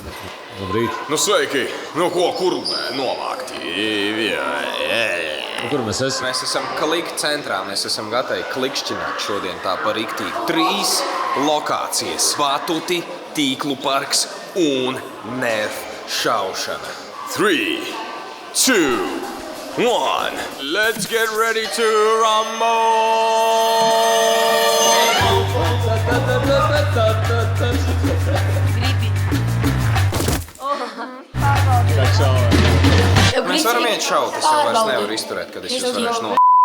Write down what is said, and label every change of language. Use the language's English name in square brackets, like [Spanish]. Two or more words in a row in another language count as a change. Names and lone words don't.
[Latvian] Labrīt. Nu, sveiki! Nu, ko, kur novākti? Kur mēs esam? Mēs esam klika centrā, mēs esam gatavi klikšķināt šodien tā par riktīgi. 3 lokācijas – batuti, tīklu parks un nerf šaušana. 3, 2, 1. [English] Let's get ready to rumble! [Latvian] Mēs varam iet šaut, es jau vairs nevaru izturēt, kad es jūs varēšu no...